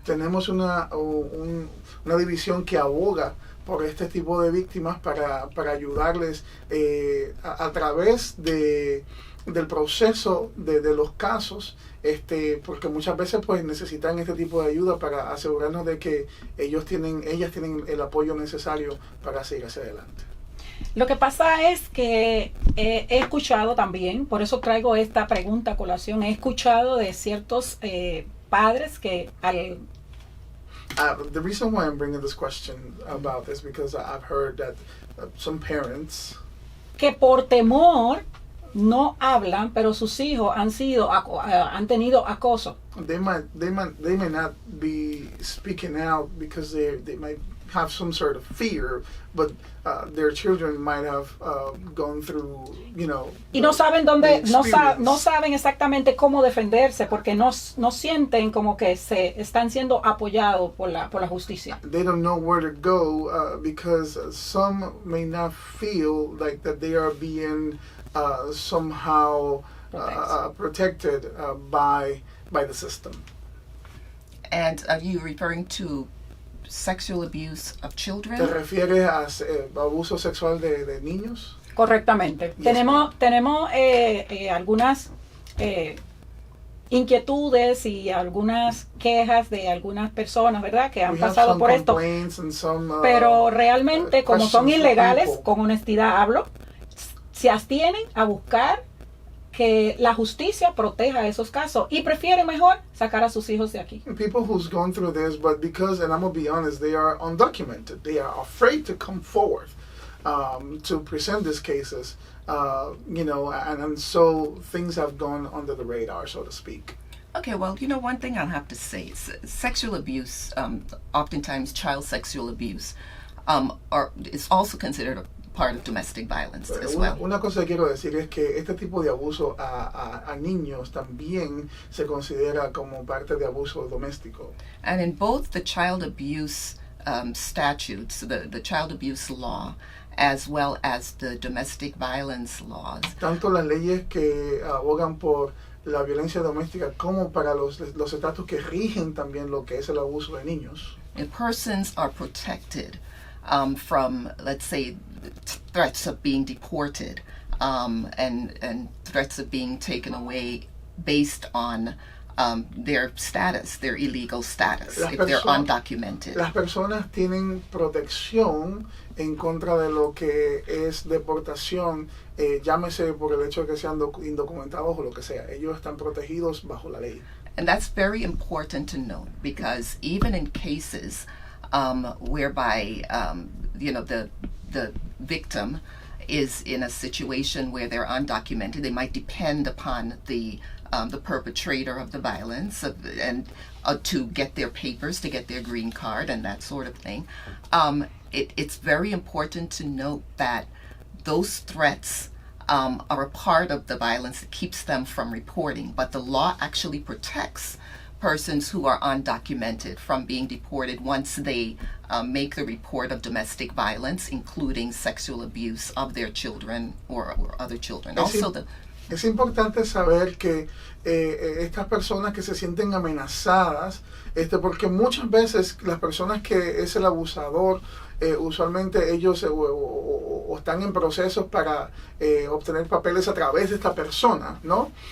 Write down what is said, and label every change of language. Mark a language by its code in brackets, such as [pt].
[es] Tenemos una división que aboga por este tipo de víctimas para ayudarles a través del proceso de los casos, porque muchas veces pues necesitan este tipo de ayuda para asegurarnos de que ellas tienen el apoyo necesario para seguir hacia adelante. Lo que pasa es que he escuchado también, por eso traigo esta pregunta a colación, he escuchado de ciertos padres que [en] the reason why I'm bringing this question about this because I've heard that some parents [es] que por temor no hablan, pero sus hijos han tenido acoso. [en] They may not be speaking out because they might have some sort of fear, but their children might have gone through, [es] y no saben no saben exactamente cómo defenderse porque no sienten como que se están siendo apoyados por la justicia. [en] They don't know where to go because some may not feel like that they are being somehow protected by the system. And are you referring to sexual abuse of children? [es] ¿Te refieres a abuso sexual de niños? Correctamente. [en] Yes, [es] tenemos algunas inquietudes y algunas quejas de algunas personas, ¿verdad?, que han pasado por esto. Pero realmente, como son ilegales, con honestidad hablo, se abstienen a buscar que la justicia proteja esos casos y prefieren mejor sacar a sus hijos de aquí. [en] People who's gone through this, but because, and I'm going to be honest, they are undocumented. They are afraid to come forward to present these cases, and so things have gone under the radar, so to speak. Okay, well, one thing I'll have to say is sexual abuse, oftentimes child sexual abuse, is also considered a part of domestic violence as well. [es] Una cosa que quiero decir es que este tipo de abuso a niños también se considera como parte de abuso doméstico. [en] And in both the child abuse statutes, the child abuse law, as well as the domestic violence laws. [es] Tanto las leyes que abogan por la violencia doméstica como para los estatus que rigen también lo que es el abuso de niños. [en] And persons are protected from, let's say, threats of being deported and threats of being taken away based on their status, their illegal status, if they're undocumented. [es] Las personas tienen protección en contra de lo que es deportación, llámese por el hecho de que sean indocumentados o lo que sea. Ellos están protegidos bajo la ley. [en] And that's very important to note, because even in cases whereby the victim is in a situation where they're undocumented, they might depend upon the perpetrator of the violence and to get their papers, to get their green card and that sort of thing. It's very important to note that those threats are a part of the violence that keeps them from reporting. But the law actually protects persons who are undocumented from being deported once they make the report of domestic violence, including sexual abuse of their children or other children. [es] Es importante saber que estas personas que se sienten amenazadas, porque muchas veces las personas que es el abusador, usualmente ellos o están en procesos para obtener papeles a través de esta persona, ¿no?